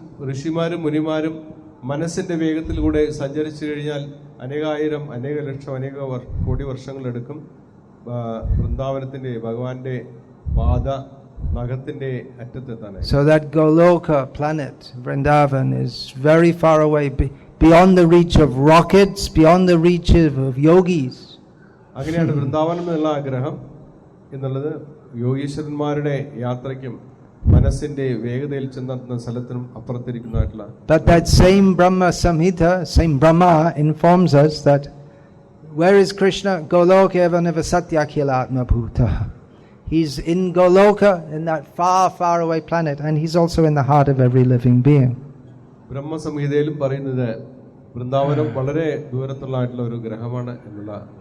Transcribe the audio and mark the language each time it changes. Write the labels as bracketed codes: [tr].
[ml] ഋഷിമാരും മുനിമാരും മനസ്സിന്റെ വേഗത്തിലൂടെ സഞ്ചരിച്ചു കഴിഞ്ഞാൽ അനേകായിരം, അനേക ലക്ഷം, അനേക കോടി വർഷങ്ങളെടുക്കും വൃന്ദാവനത്തിന്റെ ഭഗവാന്റെ പാദ നഖത്തിന്റെ അറ്റത്തെത്താൻ. [en] So that Goloka planet, Vrindavan, is very far away, beyond the reach of rockets, beyond the reach of yogis. [ml] അങ്ങനെയാണ് വൃന്ദാവനം എന്നുള്ള ആഗ്രഹം എന്നുള്ളത് യോഗീശ്വരന്മാരുടെ യാത്രയ്ക്കും മനസ്സിന്റെ വേഗതയിൽ ചെന്നെത്തുന്ന സ്ഥലത്തിനും അപ്പുറത്തിരിക്കുന്നതായിട്ടുള്ള. [en] But that same Brahma Samhita, same Brahma informs us that where is Krishna? [sa] Goloka evaneva satyakilatma bhuta. [en] He's in Goloka, in that far away planet, and he's also in the heart of every living being. [ml] ബ്രഹ്മ സംഹിതയിലും പറയുന്നത് വൃന്ദാവനം വളരെ ദൂരത്തുള്ളതായിട്ടുള്ള ഒരു ഗ്രഹമാണ് എന്നുള്ള.